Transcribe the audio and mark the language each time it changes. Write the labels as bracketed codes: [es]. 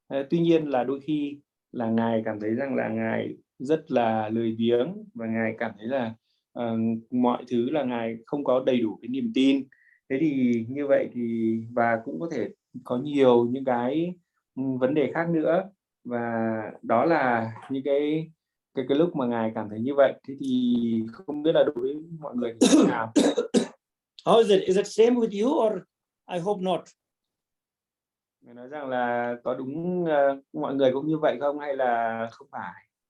[vi] Tuy nhiên là đôi khi là Ngài cảm thấy rằng là Ngài rất là lười biếng và Ngài cảm thấy là mọi thứ là Ngài không có đầy đủ cái niềm tin. Thế thì như vậy thì và cũng có thể có nhiều những cái vấn đề khác nữa, và đó là những cái lúc mà Ngài cảm thấy như vậy. Thế thì không biết là đối với mọi người thì thế nào? [en] How is it? Is it same with you or I hope not? [vi] Ngài nói rằng là có đúng mọi người cũng như vậy không hay là không phải?